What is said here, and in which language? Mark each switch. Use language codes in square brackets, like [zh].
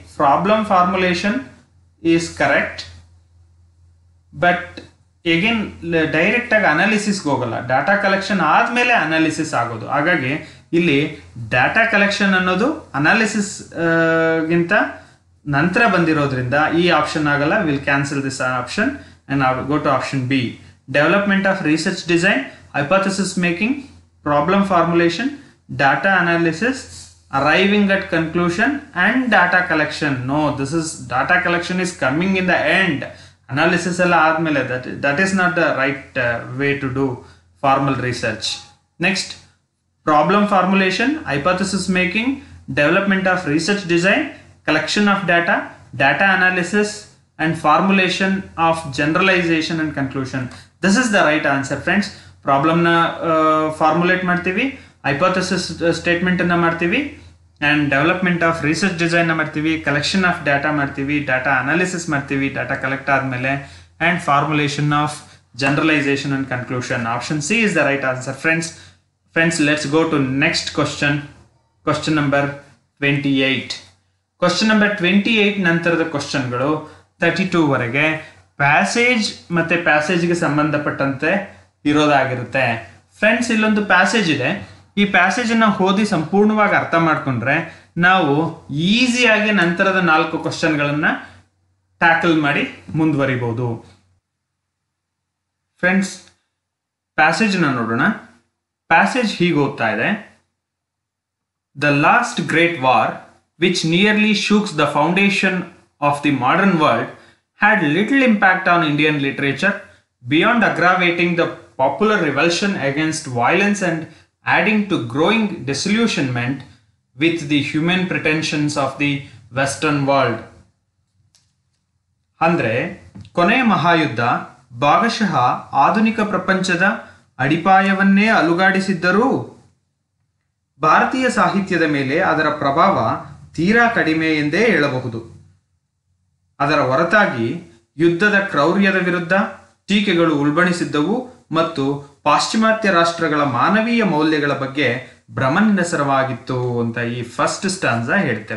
[en] problem formulation is correct, but again direct [kn] ಆಗಿ ಅನಾಲಿಸಿಸ್ಗೆ ಹೋಗಲ್ಲ, data collection ಆದ್ಮೇಲೆ ಅನಾಲಿಸಿಸ್ ಆಗೋದು. ಹಾಗಾಗಿ ಇಲ್ಲಿ ಡಾಟಾ ಕಲೆಕ್ಷನ್ ಅನ್ನೋದು ಅನಾಲಿಸಿಸ್ ಗಿಂತ ನಂತರ ಬಂದಿರೋದ್ರಿಂದ ಈ ಆಪ್ಷನ್ ಆಗಲ್ಲ. [en] Will cancel this option and go to option B. Development of research design, hypothesis making, problem formulation, data analysis, arriving at conclusion, and data collection. No, this is data collection is coming in the end. Analysis [kn] alla aadmele, [en] that is not the right way to do formal research. Next, problem formulation, hypothesis making, development of research design, collection of data, data analysis, and formulation of generalization and conclusion. This is the right answer, friends. [kn] Problem ನ formulate ಮಾಡ್ತೀವಿ, hypothesis statement ಅನ್ನ ಮಾಡ್ತೀವಿ, and development of research design ಮಾಡ್ತೀವಿ, collection of data ಮಾಡ್ತೀವಿ, data analysis ಮಾಡ್ತೀವಿ data collect ಆದ್ಮೇಲೆ, and formulation of generalisation and conclusion. [en] Option C is the right answer. Friends let's go to next question number 28. [kn] Question number 28 ನಂತರದ ಕ್ವಶನ್ಗಳು 32 ವರೆಗೆ passage ಮತ್ತೆ ಪ್ಯಾಸೇಜ್ಗೆ ಸಂಬಂಧಪಟ್ಟಂತೆ ಇರೋದಾಗಿರುತ್ತೆ. Friends, ಇಲ್ಲೊಂದು passage ಇದೆ. ಈ ಪ್ಯಾಸೇಜ್ ಅನ್ನ ಓದಿ ಸಂಪೂರ್ಣವಾಗಿ ಅರ್ಥ ಮಾಡ್ಕೊಂಡ್ರೆ ನಾವು ಈಸಿಯಾಗಿ ನಂತರದ 4 ಕ್ವಶನ್ಗಳನ್ನ ಟ್ಯಾಕಲ್ ಮಾಡಿ ಮುಂದುವರಿಬಹುದು. ಫ್ರೆಂಡ್ಸ್, ಪ್ಯಾಸೇಜ್ ನ ನೋಡೋಣ. ಪ್ಯಾಸೇಜ್ ಹೀಗೆ ಓದ್ತಾ ಇದೆ: [en] The last great war which nearly shook the foundation of the modern world had little impact on Indian literature beyond aggravating the popular revulsion against violence and adding to growing disillusionment with the human pretensions of the Western world. [kn] ಅಂದ್ರೆ ಕೊನೆಯ ಮಹಾಯುದ್ಧ ಭಾಗಶಃ ಆಧುನಿಕ ಪ್ರಪಂಚದ ಅಡಿಪಾಯವನ್ನೇ ಅಲುಗಾಡಿಸಿದ್ದರೂ ಭಾರತೀಯ ಸಾಹಿತ್ಯದ ಮೇಲೆ ಅದರ ಪ್ರಭಾವ ತೀರಾ ಕಡಿಮೆ ಎಂದೇ ಹೇಳಬಹುದು. ಅದರ ಹೊರತಾಗಿ ಯುದ್ಧದ ಕ್ರೌರ್ಯದ ವಿರುದ್ಧ ಟೀಕೆಗಳು ಉಲ್ಬಣಿಸಿದ್ದವು ಮತ್ತು ಪಾಶ್ಚಿಮಾತ್ಯ ರಾಷ್ಟ್ರಗಳ ಮಾನವೀಯ ಮೌಲ್ಯಗಳ ಬಗ್ಗೆ ಭ್ರಮನಿರಸರವಾಗಿತ್ತು ಅಂತ ಈ ಫಸ್ಟ್ ಸ್ಟಾನ್ಸಾ ಹೇಳುತ್ತೆ.